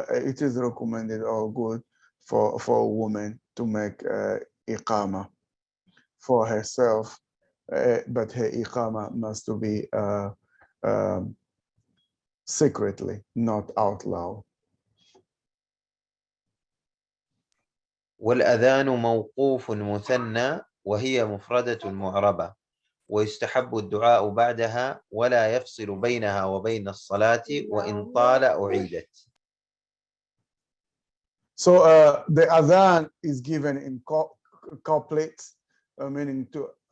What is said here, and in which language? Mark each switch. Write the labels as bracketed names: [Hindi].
[English] It is recommended or good for a woman to make iqamah for herself, but her iqamah must be secretly, not out loud. [Arabic] والأذان موقوف مثنى وهي مفردة معربة ويستحب الدعاء بعدها ولا يفصل بينها وبين الصلاة وإن طال أعيدت. [English] So the adhan is given in couplets, meaning two.